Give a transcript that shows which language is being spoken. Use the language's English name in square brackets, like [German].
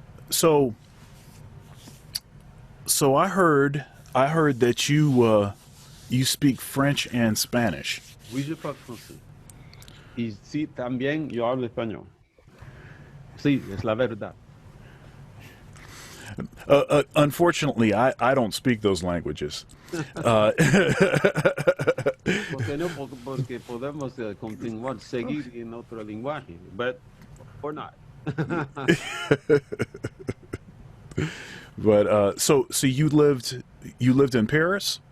[English] So so I heard that you speak French and Spanish. [French] Oui, je parle français. [Spanish] Y sí, también yo hablo español. Sí, es la verdad. [English] Unfortunately, I don't speak those languages. Uh, [Spanish] Porque no, porque podemos continuar, seguir en otro lenguaje, [English] but, or not. but so you lived in Paris.